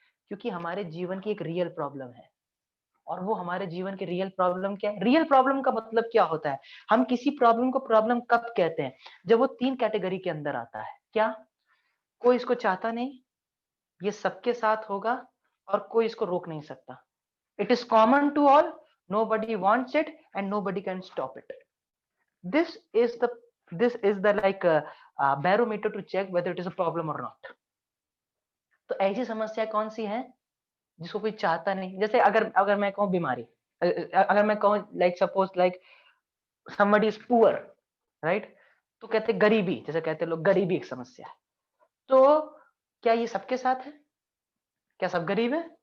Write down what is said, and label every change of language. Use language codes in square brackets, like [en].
[hi] क्योंकि हमारे जीवन की एक रियल प्रॉब्लम है। और वो हमारे जीवन की रियल प्रॉब्लम क्या है? रियल प्रॉब्लम का मतलब क्या होता है? हम किसी प्रॉब्लम को प्रॉब्लम कब कहते हैं? जब वो 3 कैटेगरी के अंदर आता है। क्या? कोई इसको चाहता नहीं, ये सबके साथ होगा, और कोई इसको रोक नहीं सकता। [en] It is common to all, nobody wants it and nobody can stop it. This is the like barometer to check whether it is a problem or not. [hi] तो ऐसी समस्या कौन सी है जिसको कोई चाहता नहीं? जैसे अगर अगर मैं कहूँ बीमारी, अगर मैं कहूँ [en] Like suppose like somebody is poor, right? [hi] तो कहते गरीबी, जैसे कहते लोग गरीबी एक समस्या है। तो क्या ये सबके साथ है? क्या सब गरीब है?